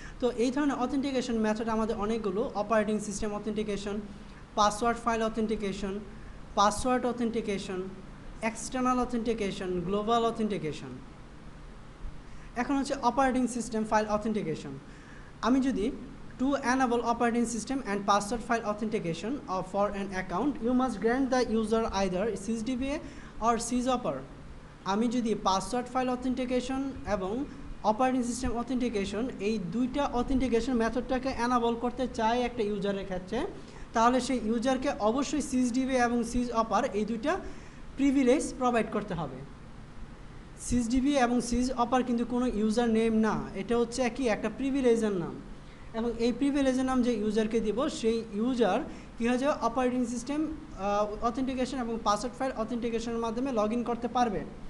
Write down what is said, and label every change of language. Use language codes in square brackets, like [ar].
[bn] তো এই ধরনের অথেন্টিকেশন মেথড আমাদের অনেকগুলো: operating system authentication, password file authentication, password authentication, external authentication, global authentication. এখন হচ্ছে অপারেটিং সিস্টেম ফাইল অথেন্টিকেশন। আমি যদি [en] to enable operating system and password file authentication for an account, you must grant the user either sysdba or sysoper. [bn] আমি যদি password file authentication এবং operating system authentication, এই দুইটা authentication মেথডটাকে enable করতে চায় একটা ইউজারের ক্ষেত্রে, তাহলে সেই ইউজারকে অবশ্যই সিসডিবি এবং সিজ অপার এই দুইটা প্রিভিলেজ প্রোভাইড করতে হবে। সিসডিবি এবং সিজ অপার কিন্তু কোনো ইউজার নেম না, এটা হচ্ছে কি একটা প্রিভিলেজের নাম, এবং এই প্রিভিলেজের নাম যে ইউজারকে দিব সেই ইউজার কী হয়ে যাবে অপারেটিং সিস্টেম অথেন্টিকেশন এবং পাসওয়ার্ড ফাইল অথেন্টিকেশনের মাধ্যমে লগ ইন করতে পারবে।